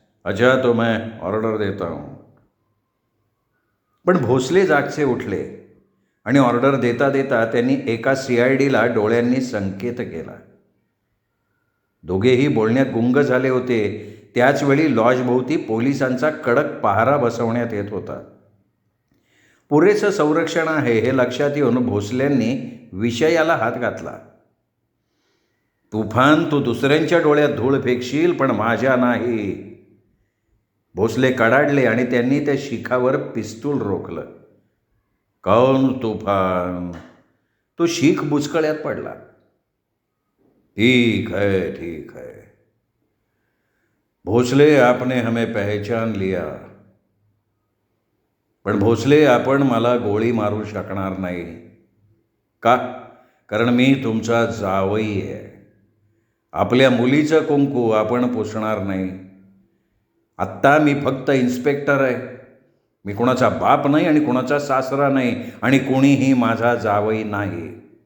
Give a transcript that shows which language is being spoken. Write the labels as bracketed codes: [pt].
[hi] अच्छा, तो मैं ऑर्डर देता हूँ. [mr] पण भोसले जागचे उठले आणि ऑर्डर देता देता त्यांनी एका CIDला डोळ्यांनी संकेत केला. दोघेही बोलण्यात गुंग झाले होते. त्याचवेळी लॉजभोवती पोलिसांचा कडक पहारा बसवण्यात येत होता. पुरेसं संरक्षण आहे हे लक्षात येऊन भोसल्यांनी विषयाला हात घातला. तुफान, तू दुसऱ्यांच्या डोळ्यात धूळ फेकशील पण माझ्या नाही. भोसले कडाडले आणि त्यांनी त्या शिखावर पिस्तूल रोखलं. [hi] कौन तुफान? [mr] तो शीख बुचकळ्यात पडला. [hi] ठीक है ठीक है भोसले, आपने हमें पहचान लिया. [mr] पण भोसले, आपण मला गोळी मारू शकणार नाही. का? कारण मी तुमचा जावई आहे. आपल्या मुलीचं कुंकू आपण पुसणार नाही. आत्ता मी फक्त इन्स्पेक्टर आहे. मी कुणाचा बाप नाही आणि कुणाचा सासरा नाही आणि कोणीही माझा जावई नाही.